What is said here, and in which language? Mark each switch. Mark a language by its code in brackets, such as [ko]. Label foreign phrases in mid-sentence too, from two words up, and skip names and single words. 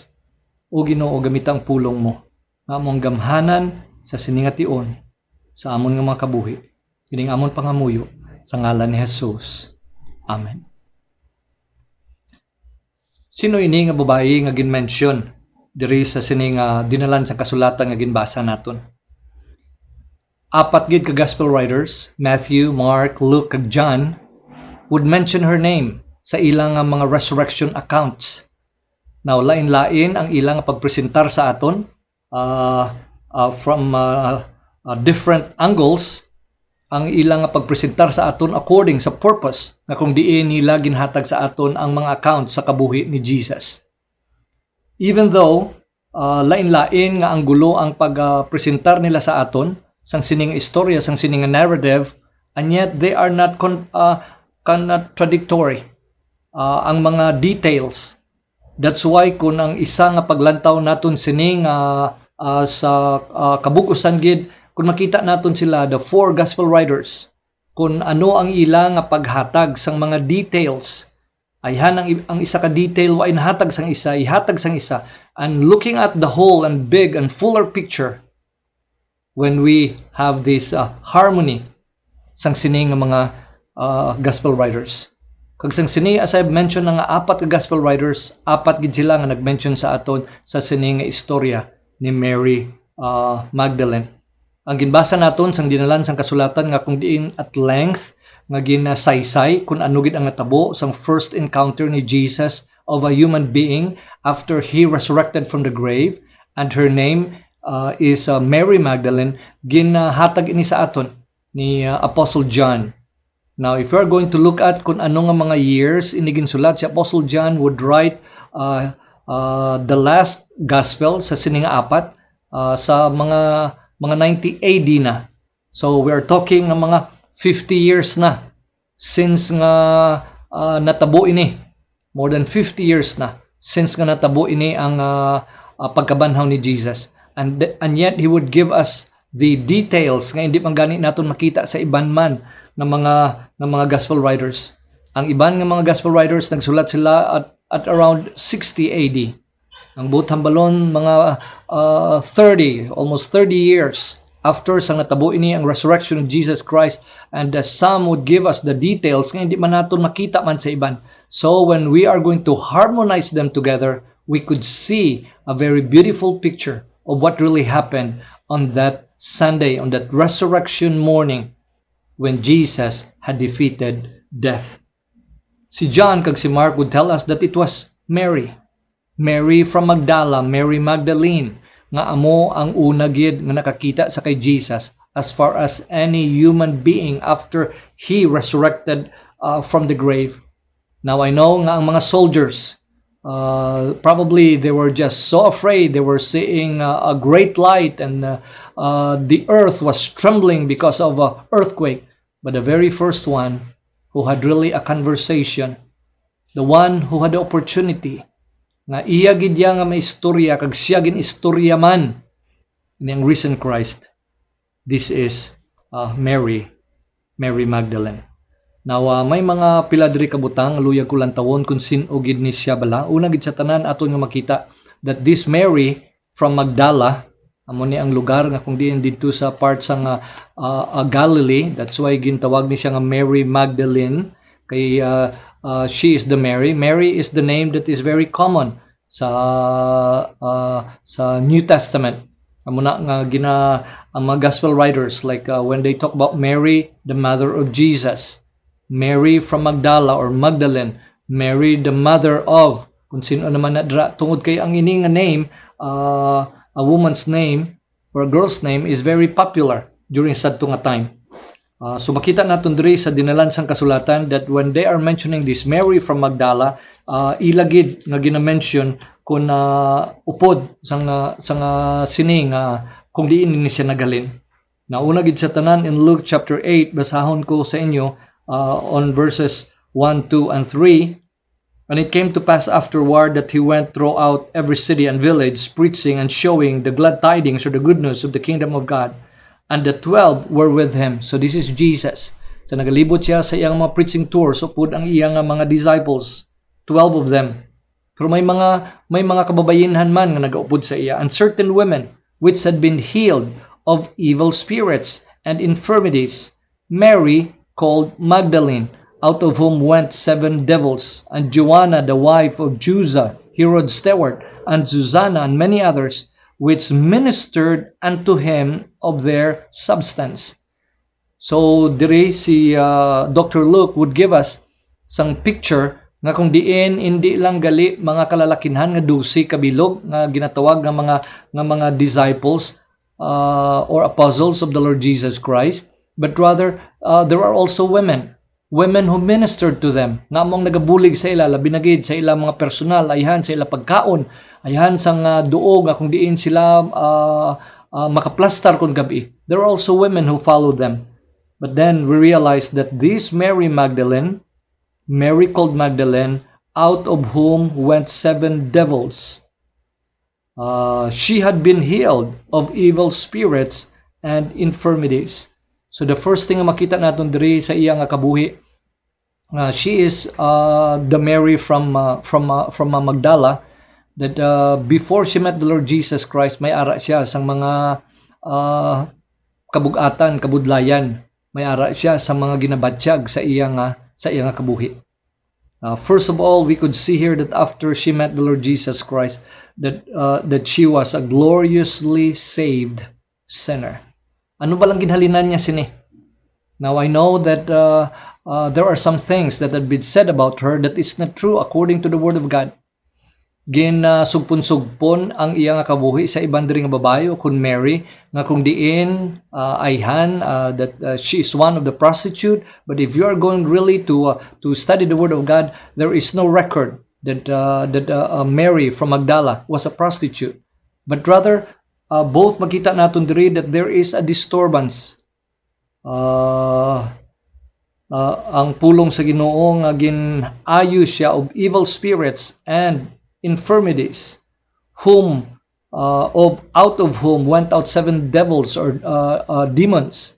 [hil] O Ginoo, gamitang pulong mo nga among gamhanan sa sining nga tion sa amon nga mga kabuhi. Kining amon pangamuyo sa ngalan ni Jesus. Amen. Sino ini nga babayi nga ginmention diri sa sining dinalan sa kasulatan nga ginbasa naton? Apat gid ka [en] gospel writers, [hil] Matthew, Mark, Luke, kag John, [en] would mention her name [hil] sa ilang mga [en] resurrection accounts. [hil] Now, lain-lain ang ilang pagpresentar sa aton [en] from different angles, [hil] ang ilang pagpresentar sa aton according sa purpose nga kung diin nila ginhatag sa aton ang mga accounts sa kabuhi ni Jesus. [en] Even though [hil] lain-lain nga ang gulo ang pagpresentar nila sa aton sang sining istorya, sang sining narrative, [en] and yet they are not contradictory. [hil] Ang mga details. [en] That's why [hil] kung ang isa nga paglantaw naton sining sa kabukusan gid, kung makita naton sila, [en] the four gospel writers, [hil] kung ano ang ila nga paghatag sang mga details, ayhan ang isa ka detail wa inhatag sang isa, ihatag sang isa, [en] and looking at the whole and big and fuller picture, when we have this harmony [hil] sang sining nga mga [en] gospel writers. [hil] Kag sang sini, [en] as I've mentioned, [hil] nga apat ka [en] gospel writers, [hil] apat gid sila nga nag-mention sa aton sa sining nga istorya ni Mary Magdalene. Ang ginbasa naton sang dinalan sang kasulatan nga kung diin [en] at length [hil] nga ginasaysay kung ano gid ang natabo sang [en] first encounter [hil] ni Jesus [en] of a human being after he resurrected from the grave, and her name is Mary Magdalene, [hil] ginahatag ini sa aton ni Apostle John. [en] Now, if we are going to look at [hil] kung ano nga mga [en] years [hil] ini ginsulat, [en] si Apostle John would write the last gospel [hil] sa sining apat sa mga [en] 90 AD na. So we are talking [hil] ng mga 50 years na since nga natabo ini. [en] More than [hil] 50 years na since nga natabo ini ang pagkabanhaw ni Jesus. [en] And yet he would give us the details [hil] nga hindi man gani naton makita sa iban man ng mga [en] gospel writers. [hil] Ang iban nga mga [en] gospel writers [hil] nagsulat sila [en] at around [hil] 60 AD. Ang buot hambalon mga [en] almost 30 years after [hil] sang natabo ini ang [en] resurrection of Jesus Christ, and some would give us the details [hil] nga hindi man naton makita man sa iban. [en] So when we are going to harmonize them together, we could see a very beautiful picture of what really happened on that Sunday, on that resurrection morning, when Jesus had defeated death. [hil] Si John kag si [en] Mark would tell us that it was Mary from Magdala, Mary Magdalene, [hil] nga amo ang una gid nga nakakita sa kay [en] Jesus as far as any human being after he resurrected from the grave. Now I know [hil] nga ang mga [en] soldiers, probably they were just so afraid. They were seeing a great light, and the earth was trembling because of an earthquake. But the very first one who had really a conversation, the one who had the opportunity, [hil] nga iya gid nga may istorya kag siya gin istorya man ni ang [en] risen Christ, this is Mary Magdalene. [hil] Now may mga pila diri kabutang luyag ko lang tawon kung sin-o gid ni siya bala. Una gid sa tanan aton nga makita [en] that this Mary from Magdala, [hil] amo ni ang lugar nga kung diin didto sa part sa Galilee. [en] That's why [hil] gintawag ni siya nga Mary Magdalene, kay [en] she is the Mary. Mary is the name that is very common sa New Testament. [hil] Amo na nga ang mga [en] gospel writers, like when they talk about Mary, the mother of Jesus, Mary from Magdala or Magdalene, Mary the mother of, [hil] kung sino naman na tungod kay ang ini nga name, [en] a woman's name or a girl's name is very popular during [hil] sadto nga time. So makita naton diri sa dinalan sang kasulatan [en] that when they are mentioning this Mary from Magdala, [hil] ilagid nga gina-mention kung upod sang sining kung diin ni siya nagalin. Nauna gid sa tanan in Luke chapter 8, basahon ko sa inyo [en] on verses 1, 2, and 3. And it came to pass afterward that he went throughout every city and village, preaching and showing the glad tidings or the good news of the kingdom of God. And the 12 were with him. So this is Jesus. [hil] So nagalibot siya sa iyang mga [en] preaching tours, [hil] upod ang iyang mga disciples, [en] 12 of them. [hil] Pero may mga kababayinhan man nga nagaupod sa iya, [en] and certain women which had been healed of evil spirits and infirmities, Mary called Magdalene, out of whom went 7 devils, and Joanna the wife of Chuza, Herod's steward, and Susanna, and many others, which ministered unto him of their substance. [hil] So diri si Dr. [en] Luke would give us sang picture [hil] nga kung diin hindi lang gali mga kalalakinhan nga 12 kabilog nga ginatawag nga mga [en] disciples or apostles of the Lord Jesus Christ, but rather there are also women who ministered to them, [hil] nga among nagabulig sa ila, labi na gid sa ila mga personal, ayhan sa ila pagkaon, ayhan sang duog nga kung diin sila makaplastar kung gabi. [en] There are also women who followed them. But then we realized that this Mary Magdalene, Mary called Magdalene, out of whom went 7 devils. She had been healed of evil spirits and infirmities. So the first thing [hil] na makita natin diri sa iya nga kabuhi, [en] she is the Mary from Magdala, that before she met the Lord Jesus Christ, [hil] may ara siya sang mga kabugatan, kabudlayan. May ara siya sa mga ginabatsyag sa iya nga kabuhi. [en] First of all, we could see here that after she met the Lord Jesus Christ, that she was a gloriously saved sinner. [hil] Ano ba lang ginhalinan niya sini? [en] Now I know that there are some things that have been said about her that is not true according to the Word of God. [hil] Sugpon-sugpon ang iya nga kabuhi sa ibang diri nga babayo kun Mary nga kung diin ayhan [en] that she is one of the prostitute. But if you are going really to study the Word of God, there is no record that Mary from Magdala was a prostitute. But rather both [hil] makita naton diri [en] that there is a disturbance. [hil] Ang pulong sa Ginoo nga ginayo siya [en] of evil spirits and infirmities, whom out of whom went out 7 devils or demons.